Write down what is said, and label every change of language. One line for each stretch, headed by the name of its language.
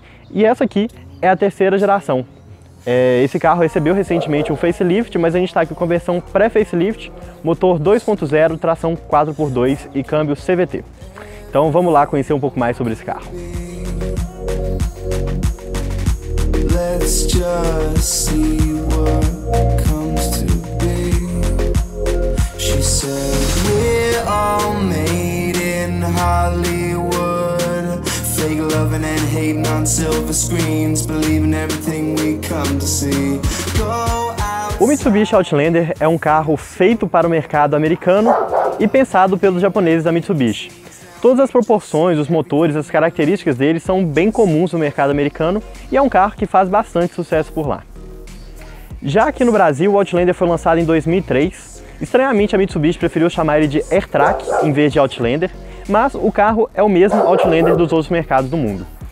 Portuguese: E essa aqui é a terceira geração. Esse carro recebeu recentemente um facelift, mas a gente está aqui com a versão pré-facelift, motor 2.0, tração 4x2 e câmbio CVT. Então vamos lá conhecer um pouco mais sobre esse carro.
English: Let's just see what comes to be. She said we're all made in Hollywood, fake loving and hating on silver screens, believing everything we come to see.
Portuguese: O Mitsubishi Outlander é um carro feito para o mercado americano e pensado pelos japoneses da Mitsubishi. Todas as proporções, os motores, as características dele são bem comuns no mercado americano e é um carro que faz bastante sucesso por lá. Já aqui no Brasil, o Outlander foi lançado em 2003. Estranhamente, a Mitsubishi preferiu chamar ele de AirTrack em vez de Outlander, mas o carro é o mesmo Outlander dos outros mercados do mundo.